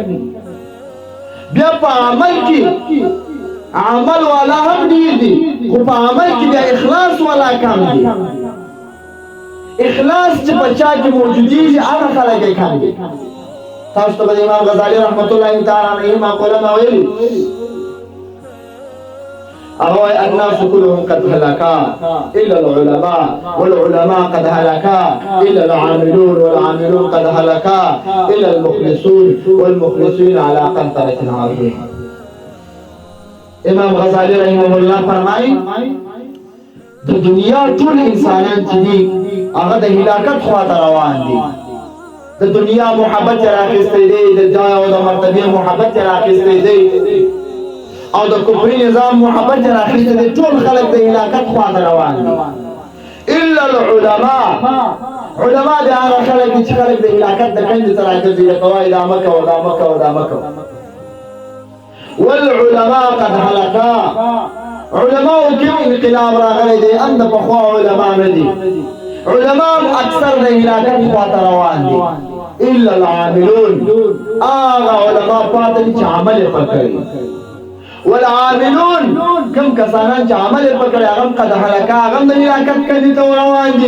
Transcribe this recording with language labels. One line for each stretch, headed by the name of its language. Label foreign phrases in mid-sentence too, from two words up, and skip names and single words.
Pashto: بیا په عمل کې عمل والا هم ډیر دي، خو په عمل کې بیا اخلاص والا کم دي. اخلاص چې په چا کې موجودېږي هغه خلک یې کم دي. تاسو ته به د امام غزالي
Arabic: رحمت الله تعالی علیه
Pashto: مقوله ویلي،
Arabic: هو الناس كلهم قد هلكا إلا العلماء، والعلماء قد هلكا إلا العاملون، والعاملون قد هلكا إلا المخلصون، والمخلصين على قنطرة عظيمة.
Pashto: امام غزالی
Arabic: رحمه الله
Pashto: فرمایي د دنیا ټول انسانان چې دي هغه د هلاکت خواته روان دي. د دنیا محبت راخسته دي، د جای او د مرتبه محبت راخسته دي، او د کفري نظام محبت راخسته دي. ټول خلک د هلاکت خواته روان دي
Arabic: الا العلماء.
Pashto: علماء د هغه خلک چې خلک د هلاکت د کندې ته راګرځي، د قواعد عامه کوه دا مه کوه دا مه کوه.
Arabic: والعلماء قد هلكا.
Pashto: علماء کې انقلاب راغلی دی، ان د پخوا علماء نه دي. علماء اکثر د هلاکت خواته روان دي.
Arabic: الا العاملون.
Pashto: هغه علماء پاتې چې عمل یې کړی. والعاملون کم کسانان چې عمل یې کړی هغه
Arabic: قد هلكا،
Pashto: هغه د هلاکت کندې ته روان دي.